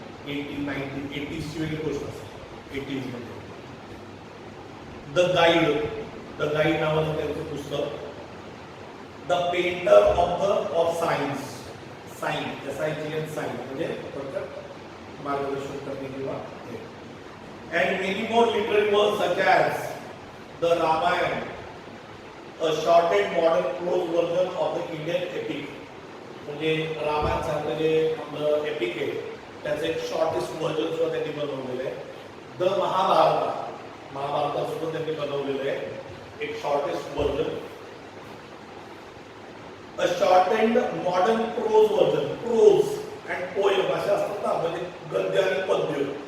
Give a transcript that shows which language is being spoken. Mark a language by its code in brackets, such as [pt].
[mr] 80s ची वेगळी गोष्ट असते. 80s मध्ये द गाईड नावाचं त्यांचं पुस्तक. The painter of science, science म्हणजे मार्गदर्शन करणे किंवा. [en] And many more literary works such as the Ramayana, a shortened modern prose version of the Indian epic. [mr] म्हणजे रामायण सारखं जे आपलं एपिक आहे त्याचं एक शॉर्टेस्ट व्हर्जन सुद्धा त्यांनी बनवलेलं आहे. द महाभारत सुद्धा त्यांनी बनवलेलं आहे एक shortest version. [en] a shortened modern prose version, [mr] pros and poem असे असतात ना, म्हणजे गद्य आणि पद्य.